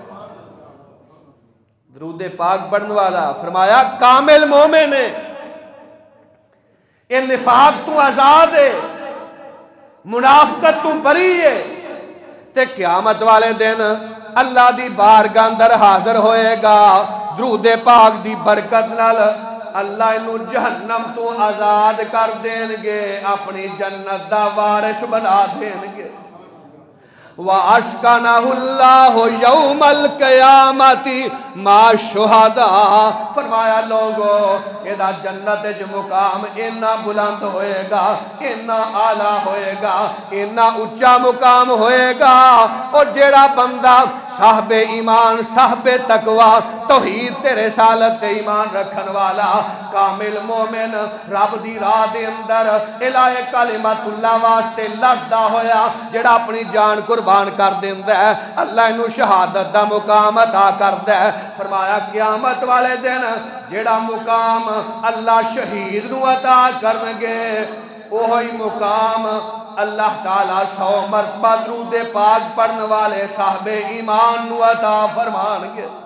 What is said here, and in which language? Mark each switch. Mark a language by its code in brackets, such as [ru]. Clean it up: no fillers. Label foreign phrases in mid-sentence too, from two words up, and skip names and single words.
[pa] درود پاک پڑھنے والا فرمایا کامل مومن ہے، یہ نفاق تو آزاد ہے، منافقت تو بری ہے، تے قیامت والے دن اللہ دی بارگاہ اندر حاضر ہوئے گا، درود پاک دی برکت نال اللہ انہوں جہنم تو آزاد کر دیں گے، اپنی جنت دا وارث بنا دیں گے۔ [ar] وَأَسْكَنَهُ اللَّهُ يَوْمَ الْقِيَامَةِ مَعَ الشُّهَدَاءِ۔ [pa] فرمایا لوگو یہ جنت جو مقام اتنا بلند ہوئے گا، اتنا اعلیٰ ہوئے گا، اتنا اونچا مقام ہوئے گا، اور جیڑا بندہ صاحب ایمان، صاحب تقوی، توحید تے رسالت تے ایمان رکھن والا کامل مومن رب دی راہ دے اندر [ar] الہ کلمت اللہ [pa] واسطے لڑدا ہویا جیڑا اپنی جان قربان کر دیندا ہے، اللہ انہوں شہادت دا مقام عطا کردا ہے۔ فرمایا قیامت والے دن جیڑا مقام اللہ شہید نو عطا کرنگے وہی مقام اللہ تعالیٰ 100 مرتبہ درود پاک پڑھنے والے صاحب ایمان نو عطا فرمانگے۔